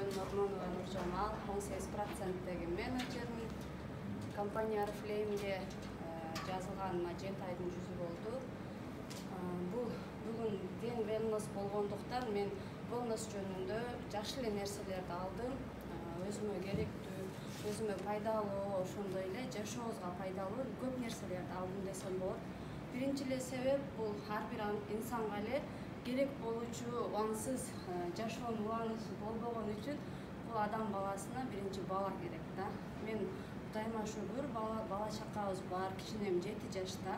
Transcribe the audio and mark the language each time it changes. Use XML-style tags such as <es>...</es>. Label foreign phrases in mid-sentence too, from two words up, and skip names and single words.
<kk>Ормонова Нуржамал, 18%-тегі менеджермін. Компания Oriflame'ге жазылғаныма 7 айдың жүзі болды. Бүгін ден wellness болғандықтан мен wellness жөнінде жақсы нәрселерді алдым.</kk> <ky>Өзіме керектүү, өзіме пайдалуу, ошондой эле жашообузга пайдалуу көп нерселерди алдым десем болот. Биринчи эле себеп бул ар бир инсанга эле керек болуучу аңсыз жашоонун убаңысы болбогон үчүн бул адам баласына биринчи бала керек да. Мен Кудайыма шүгүр, бала чакабыз бар, кичинем 7 жашта.</ky>